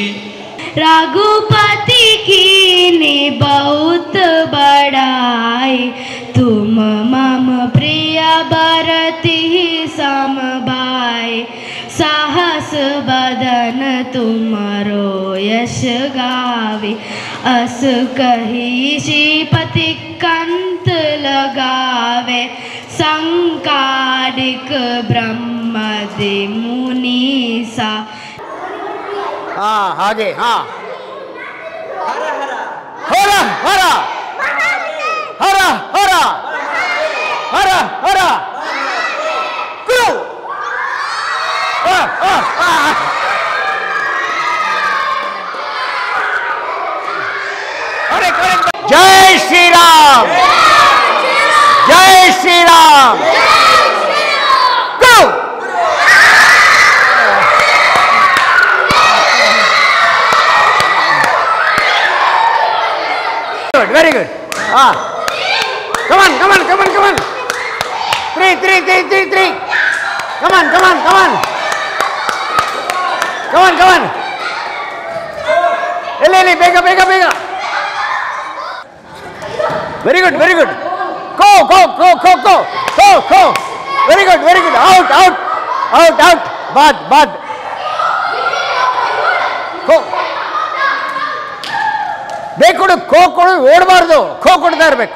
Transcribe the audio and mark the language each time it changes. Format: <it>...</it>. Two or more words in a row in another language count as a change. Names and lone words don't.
<hi>रघुपति कीन्ही बहुत बड़ाई. तुम मम प्रिय भरत सम भाई साहस बदन तुम्हारो यश गावे, अस कही श्रीपति कंत लगावे, संकारिक ब्रह्मदि मुनीसा। हाँ हागे हाँ हरा हरा हरा हरा हरा हरा गुरु जय श्री राम, जय श्री राम, गुरु</hi> <en>good, very good. Come on, come on, come on, come on. Three. Come on, come on, come on. Come on, come on. Eli, bigger. Very good, very good. Go. Very good. Out. Bad. Go.</en> <kn>ಬೇಕೊಡು ಖೋ ಕೊಡು ಓಡಬಾರ್ದು, ಖೋ ಕೊಡ್ತಾ ಇರಬೇಕು.</kn>